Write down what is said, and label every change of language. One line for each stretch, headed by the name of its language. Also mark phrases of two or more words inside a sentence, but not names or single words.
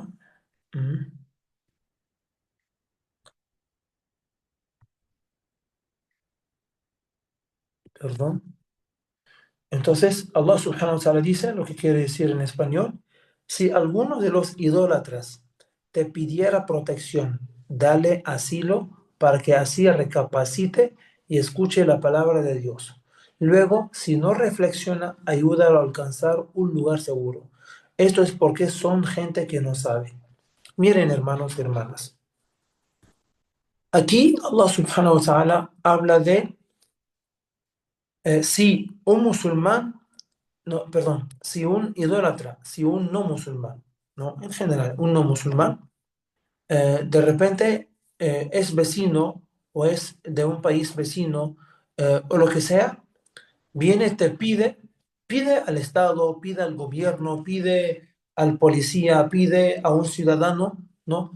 Spanish: Mm, Perdón. Entonces,
Arabic: الله سبحانه وتعالى
Spanish: dice lo que quiere decir en español. Si alguno de los idólatras te pidiera protección, dale asilo para que así recapacite y escuche la palabra de Dios. Luego, si no reflexiona, ayúdalo a alcanzar un lugar seguro. Esto es porque son gente que no sabe. Miren, hermanos y hermanas. Aquí
Arabic: الله سبحانه وتعالى
Spanish: habla de si un musulmán, no, perdón, si un idólatra, si un no musulmán, ¿no? En general, un no musulmán, de repente es vecino o es de un país vecino o lo que sea, viene, te pide al Estado, pide al gobierno, pide al policía, pide a un ciudadano, ¿no?